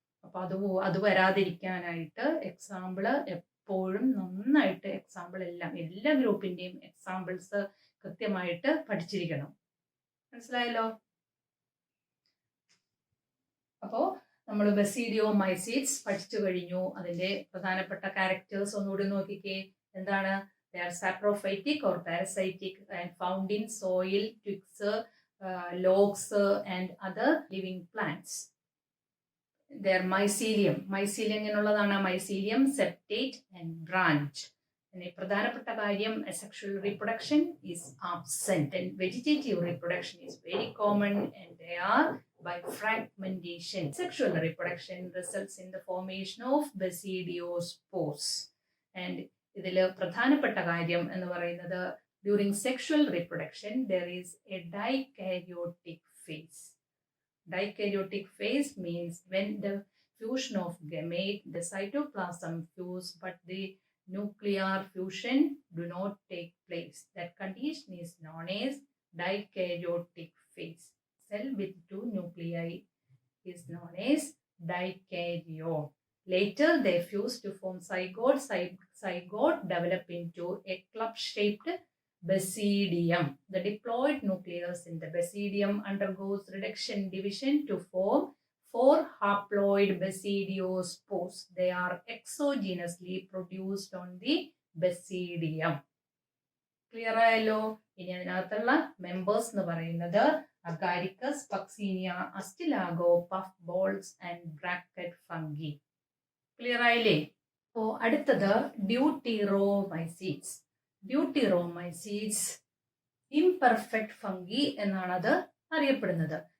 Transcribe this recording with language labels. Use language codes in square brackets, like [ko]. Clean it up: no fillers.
[ml] അപ്പൊ അത് വരാതിരിക്കാനായിട്ട് എക്സാമ്പിള് എപ്പോഴും നന്നായിട്ട് എല്ലാ ഗ്രൂപ്പിന്റെയും എക്സാമ്പിൾസ് കൃത്യമായിട്ട് പഠിച്ചിരിക്കണം. മനസ്സിലായല്ലോ? അപ്പോൾ നമ്മൾ ബസീഡിയോമൈസിഡ്സ് പഠിച്ചു കഴിഞ്ഞു. അതിന്റെ പ്രധാനപ്പെട്ട ക്യാരക്ടേഴ്സ് ഒന്നുകൂടി നോക്കിക്കേ. എന്താണ്? [en] They are saprophytic or parasitic and found in soil, twigs, logs and other living plants. Their mycelium എന്നുള്ളതാണ് mycelium, septate and branch. [ml] പിന്നെ പ്രധാനപ്പെട്ട കാര്യം [en] sexual reproduction is absent and vegetative reproduction is very common and they are by fragmentation. Sexual reproduction results in the formation of basidiospores. And [ml] ഇതിൽ പ്രധാനപ്പെട്ട കാര്യം എന്ന് പറയുന്നത് [en] During sexual reproduction there is a dikaryotic phase. Dikaryotic phase means when the fusion of gamete, the cytoplasm fuse, but the nuclear fusion do not take place. That condition is known as dikaryotic phase. Cell with 2 nuclei is known as dikaryote. Later, they fuse to form zygote. Zygote develop into a club-shaped basidium. The diploid nucleus in the basidium undergoes reduction division to form 4 haploid basidiospores. They are exogenously produced on the basidium. [ml] Clear ആയല്ലോ. ഇനി അതിനകത്തുള്ള members എന്ന് പറയുന്നത് Agaricus, Puccinia, Ustilago, puff balls and bracket fungi. Clear ആയില്ലേ? അപ്പോൾ അടുത്തത് ഡ്യൂട്ടിറോമൈസീഡ്സ്. ഡ്യൂട്ടിറോമൈസീഡ്സ് imperfect fungi എന്നാണ് അത് അറിയപ്പെടുന്നത്.